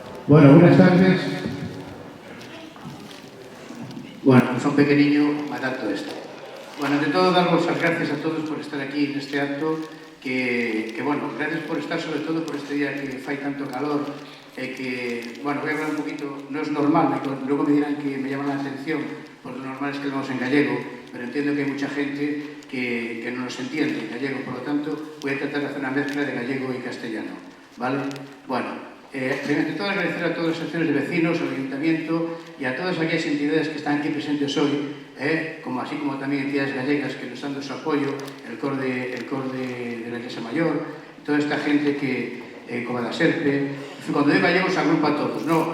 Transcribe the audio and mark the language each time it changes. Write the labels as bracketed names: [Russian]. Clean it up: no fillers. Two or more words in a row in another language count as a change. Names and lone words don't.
[Spanish] Bueno, buenas tardes. Bueno, [Galician] son pequeniño, [Spanish] me adapto a esto. Bueno, ante todo, [Galician] daros as gracias [Spanish] a todos por estar aquí [Galician] neste acto, [Spanish] que bueno, gracias por estar, sobre todo por este día [Galician] que fai tanto calor, e que, [Spanish] bueno, voy a hablar un poquito, [Galician] non é normal, [Spanish] logo me dirán que me llaman a atención, porque lo normal es que lo vamos en gallego, pero entiendo que hai mucha gente que non nos entiende en gallego, por lo tanto, voy a tratar de hacer una mezcla de gallego y castellano, ¿vale? Bueno, primero de todo, agradecer a todas las asociaciones de vecinos, al ayuntamiento y a todas aquellas entidades que están aquí presentes hoy, así como también entidades gallegas que nos dan su apoyo, el cor de la Iglesia Mayor, toda esta gente que, como la Serpe, cuando digo gallegos agrupa a todos, ¿no?